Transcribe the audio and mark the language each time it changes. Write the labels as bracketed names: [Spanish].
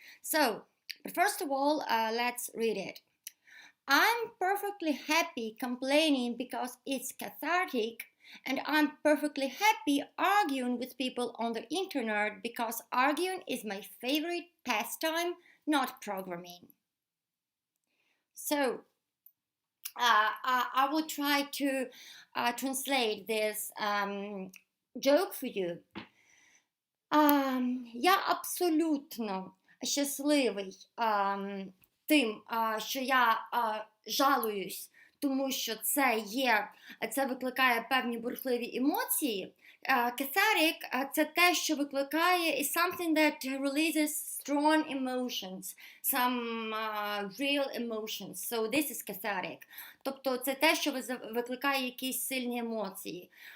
[English] So, but first of all, let's read it. I'm perfectly happy complaining because it's cathartic, and I'm perfectly happy arguing with people on the internet because arguing is my favorite pastime, not programming. So, I will try to translate this joke for you. [Ukrainian] Я абсолютно щасливий тим, що я жалуюсь, тому що це викликає певні бурхливі емоції. [English] Cathartic – [Ukrainian] це те, що викликає [English] is something that releases strong emotions, some real emotions. So this is cathartic. [Ukrainian] Тобто це те, що викликає якісь сильні емоції.